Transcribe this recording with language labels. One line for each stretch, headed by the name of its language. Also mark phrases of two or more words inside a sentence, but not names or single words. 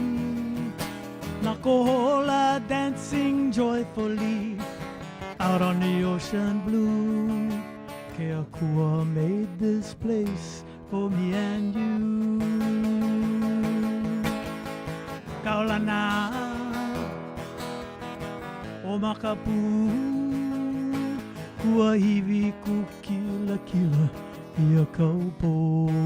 English: Nakohola dancing joyfully out on the ocean blue. Keakua made this place for me and you.
Hawaiian: Kaulana o makapu kua hiwi ku kila kila ia kaupo.